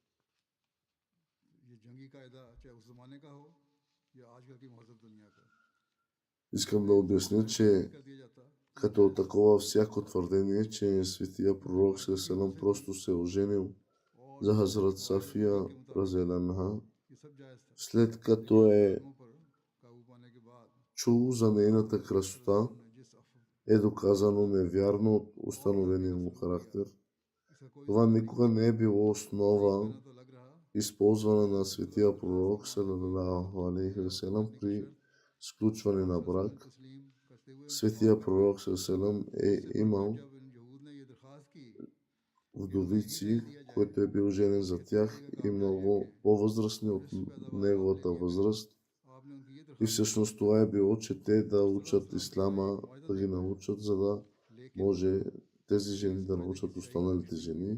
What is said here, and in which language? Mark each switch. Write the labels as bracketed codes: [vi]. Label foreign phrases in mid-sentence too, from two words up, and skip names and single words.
[bg] Искам да обясня, че като такова всяко твърдение, че светия пророк Селем просто се оженил за Хазрат Сафия разиаллаху, след като е чул за нейната красота, е доказано невярно от установения му характер. Това никога не е било основа, използвана на светия пророк [ar] صلى الله عليه و سلم [bg] при сключване на брак. Светия пророк салалаху е имал вдовици, който е бил женен за тях и много по-възрастни от неговата възраст. И всъщност това е било, че те да учат ислама, да ги научат, за да може тези жени да научат останалите жени.